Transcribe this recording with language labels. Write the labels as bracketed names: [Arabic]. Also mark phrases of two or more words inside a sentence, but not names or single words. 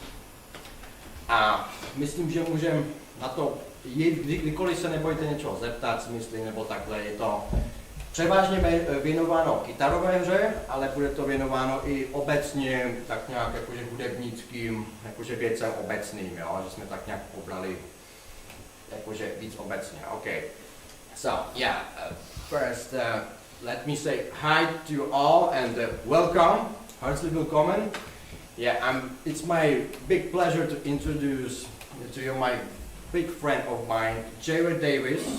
[Czech] A myslím, že můžeme na to jít, kdykoliv se nebojte něčeho zeptat, si myslím, nebo takhle. Je to převážně věnováno kytarové hře, ale bude to věnováno i obecně, tak nějak jakože hudebnickým, jakože věcem obecným, jo? Že jsme tak nějak pobrali jakože víc obecně. [English] Okay. So, yeah, first let me say hi to you all and welcome, [German] herzlich willkommen. [English] Yeah, it's my big pleasure to introduce to you my big friend of mine, Jareda Davise.